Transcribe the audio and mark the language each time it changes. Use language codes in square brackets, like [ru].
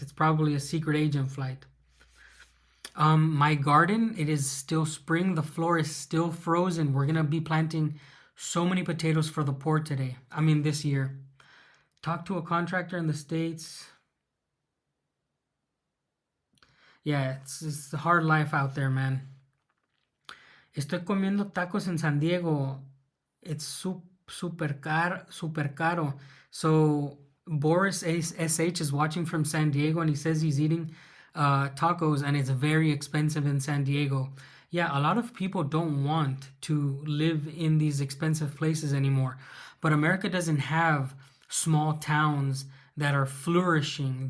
[en] It's probably a secret agent flight. My garden, it is still spring. The floor is still frozen. We're going to be planting so many potatoes for the poor today. I mean, this year. Talk to a contractor in the States. Yeah, it's a hard life out there, man. [es] Estoy comiendo tacos en San Diego. [en] It's super caro. So Boris SH is watching from San Diego, and he says he's eating tacos, and it's very expensive in San Diego. Yeah, a lot of people don't want to live in these expensive places anymore. But America doesn't have small towns that are flourishing.